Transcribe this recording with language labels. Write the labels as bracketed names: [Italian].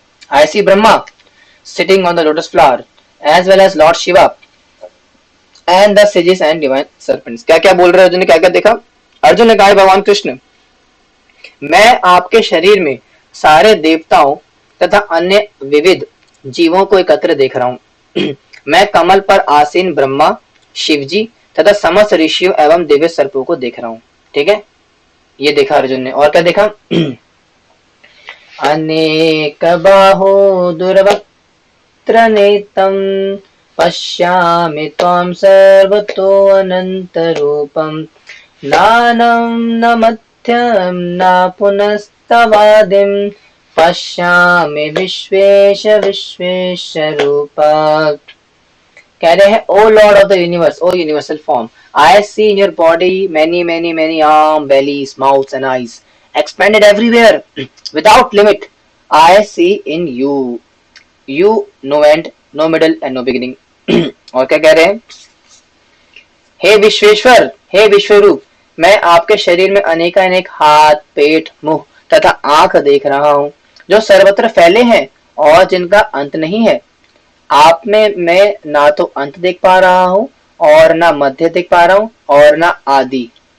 [English] I see Brahma sitting on the lotus flower, as well as Lord Shiva and the sages and divine serpents. [Hindi] क्या क्या बोल रहे अर्जुन ने, क्या क्या देखा? अर्जुन ने कहा, भगवान कृष्ण, मैं आपके शरीर में सारे देवताओं तथा अन्य विविध जीवों को एकत्र देख रहा हूँ। मैं कमल पर आसीन ब्रह्मा, शिवजी तथा समस्त ऋषियों एवं दिव्य सर्पों को देख रहा हूँ। ठीक है, ये देखा अर्जुन ने। और क्या देखा? [Sanskrit] अनेक बाहो दुर्वक्त्र नेतम पश्यामि त्वां सर्वतो अनंत रूपम नानं न मध्यम न पुनस्तवादिम पश्यामि विश्वेश विश्वेश रूपा। [Hindi] कह रहे हैं, [English] O Lord of the universe, O universal form, I see in your body many arms, bellies, mouths and eyes expanded everywhere without limit. I see in you no end, no middle and no beginning. [Hindi] और क्या कह रहे हैं? हे विश्वेश्वर, हे विश्वरूप, मैं आपके शरीर में अनेक हाथ, पेट, मुंह तथा आंख देख रहा हूँ, जो सर्वत्र फैले हैं और जिनका अंत नहीं है। आप में मैं ना तो अंत देख पा रहा हूँ और ना मध्य देख पा रहा हूँ और ना आदि।